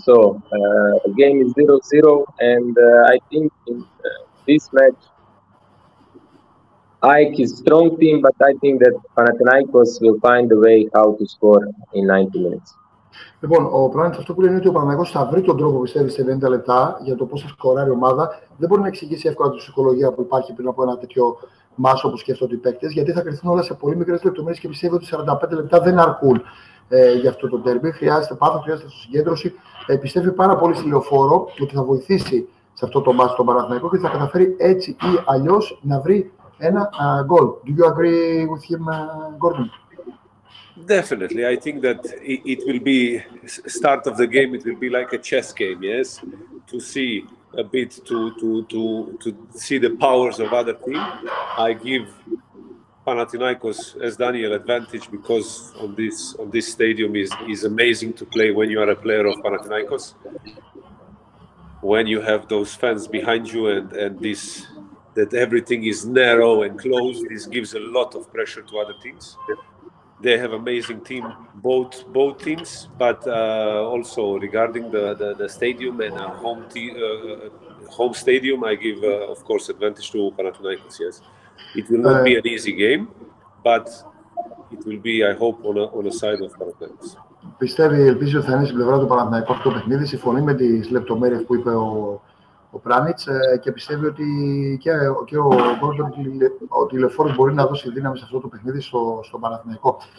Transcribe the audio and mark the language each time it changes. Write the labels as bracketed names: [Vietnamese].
[English] So the game is 0-0, and I think in this match, AEK is a strong team, but I think that Panathinaikos will find a way how to score in 90 minutes. [Greek] Λοιπόν, ο Πρανιτς αυτό που λέει είναι ότι ο Παναθηναϊκός θα βρει τον τρόπο, πιστεύει, σε 90 λεπτά για το πώς θα σκοράρει η ομάδα. Δεν μπορεί να εξηγήσει εύκολα τη ψυχολογία που υπάρχει πριν από ένα τέτοιο μάσο όπως σκέφτονται οι παίκτες, γιατί θα κρυφθούν όλα σε πολύ μικρές λεπτομέρειες και πιστεύει ότι 45 λεπτά δεν αρκούν για αυτό το ντέρμπι. Χρειάζεται πάθος, χρειάζεται συγκέντρωση. Πιστεύει πάρα πολύ στη Λεωφόρο ότι θα βοηθήσει σε αυτό το μάσο τον Παναθηναϊκό και θα καταφέρει έτσι ή αλλιώς να βρει ένα γκολ. [English] Do you agree with him, Gordon? Definitely, I think that it will be start of the game. It will be like a chess game, yes, to see a bit to see the powers of other team. I give Panathinaikos as Daniel advantage because on this stadium is amazing to play when you are a player of Panathinaikos. When you have those fans behind you and this that everything is narrow and closed, this gives a lot of pressure to other teams. They have amazing team, both teams, but also regarding the stadium and home stadium, I give of course advantage to Panathinaikos. Yes, it will not be an easy game, but it will be, I hope, on a side of Panathinaikos. [Greek] Ελπίζει ότι θα είναι στην πλευρά του Παναθηναϊκού αυτό το παιχνίδι. Συμφωνεί με τις λεπτομέρειες που είπε ο Πρανιτς και πιστεύει ότι και ο Gordon ότι η Λεωφόρος μπορεί να δώσει δύναμη σε αυτό το παιχνίδι στο Παναθηναϊκό.